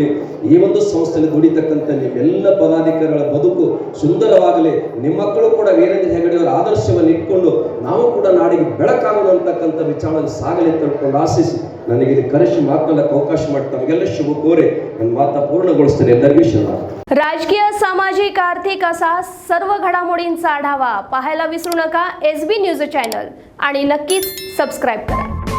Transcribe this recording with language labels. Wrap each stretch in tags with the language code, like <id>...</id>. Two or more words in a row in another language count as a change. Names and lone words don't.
<kn>ಈ ಒಂದು ಸಂಸ್ಥೆಯಲ್ಲಿ ದುಡಿತಕ್ಕಂಥ ನಿಮ್ಮೆಲ್ಲ ಪದಾಧಿಕಾರಿಗಳ ಬದುಕು ಸುಂದರವಾಗಲಿ. ನಿಮ್ಮ ಮಕ್ಕಳು ಕೂಡ ವೀರೇಂದ್ರ ಹೆಗಡೆಯವರ ಆದರ್ಶವನ್ನು ಇಟ್ಕೊಂಡು ನಾವು ಕೂಡ ನಾಡಿಗೆ ಬೆಳಕಾಗೋಣ ಅಂತಕ್ಕಂಥ ವಿಚಾರದಲ್ಲಿ ಸಾಗಲಿ ತಿಳ್ಕೊಂಡು ಆಶಿಸಿ ನನಗೆ ಇಲ್ಲಿ ಕರೆಸಿ ಮಾತನಾಡಕ್ಕೆ ಅವಕಾಶ ಮಾಡಿ ತಮಗೆಲ್ಲ ಶುಭ ಕೋರಿ ನನ್ನ ಮಾತಾ पूर्णಗೊಳಿಸ್ತೇನೆ. ಎಲ್ಲರಿಗೂ ಶುಭ.</kn> <mr>राजकीय, सामाजिक, आर्थिक असा सर्व घडामोडींचा आढावा पाहायला विसरू नका SB न्यूज चॅनल आणि नक्कीच सबस्क्राईब करा.</mr>